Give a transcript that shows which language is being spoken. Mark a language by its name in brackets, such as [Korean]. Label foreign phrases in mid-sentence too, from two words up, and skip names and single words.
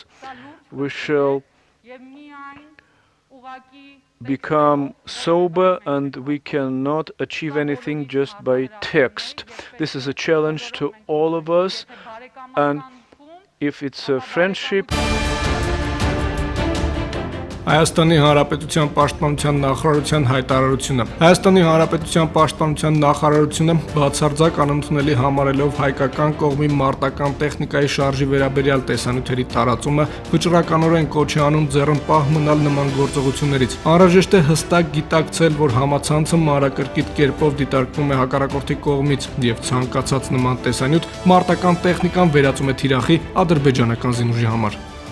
[English] We shall become sober, and we cannot achieve anything just by text. This is a challenge to all of us, and if it's a friendship. [Armenian] Հայաստանի Հանրապետության Պաշտպանության նախարարության հայտարարությունը։ Հայաստանի Հանրապետության Պաշտպանության նախարարությունը բացարձակ անընդունելի համարելով հայկական կողմի մարտական տեխնիկայի շարժի վերաբերյալ տեսանյութերի տարածումը, վճռականորեն կոչ է անում ձեռնպահ մնալ նման գործողություններից։ Անհրաժեշտ է հստակ գիտակցել, որ համացանցը մանրակրկիտ կերպով դիտարկվում է հակառակորդի կողմից, եւ ցանկացած նման տեսանյութ մարտական տեխնիկան վերածում է թիրախի ադրբեջանական զինուժի համար։